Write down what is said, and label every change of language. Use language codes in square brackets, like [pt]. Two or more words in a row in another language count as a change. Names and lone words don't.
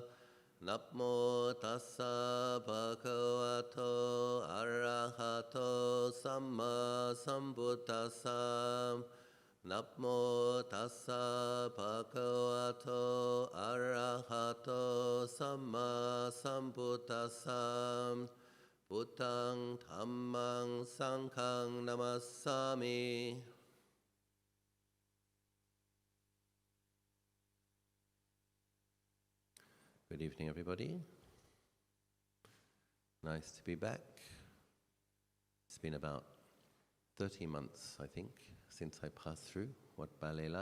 [pi] Namo tassa bhagavato arahato samma sambuddhassa. Namo tassa bhagavato arahato samma sambuddhassa. Buddhaṃ Dhammaṃ Sanghaṃ Namassami. [en] Good evening, everybody. Nice to be back. It's been about 30 months, I think, since I passed through Wat Palelai.